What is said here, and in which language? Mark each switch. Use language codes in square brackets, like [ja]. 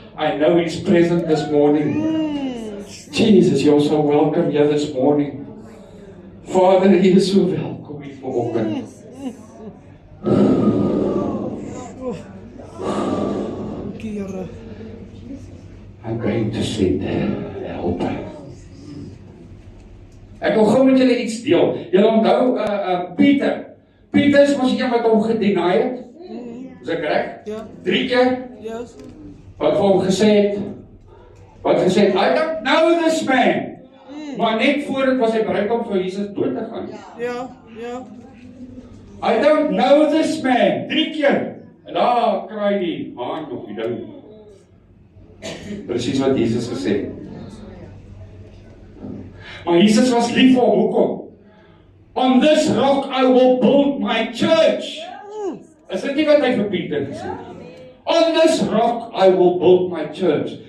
[en] I know He's present this morning. Jesus, you're so welcome here this morning. Father, He is so [af] welkom hier vanoggend. [en] Here. I'm going to send a helper. [af] Ek wil gou met julle iets deel. Julle onthou Pieter. Pieter is mos een wat hom gedeny het. Is ek reg? Ja. 3 keer. [en] Yes. [af] Wat vir hom gesê het. Wat gesê het, [en] I don't know this man. [af] Maar net voor dit was hy bereid om vir Jesus dood te gaan. Ja. Ja. [en] I don't know this man. [af] 3 keer. En daar kry die haan op die ding. Presies wat Jesus gesê het. Maar Jesus was lief vir hom. Hoekom? [en] On this rock I will build my church. [af] Is dit nie wat hy vir Pieter gesê het? [en] On this rock I will build my church.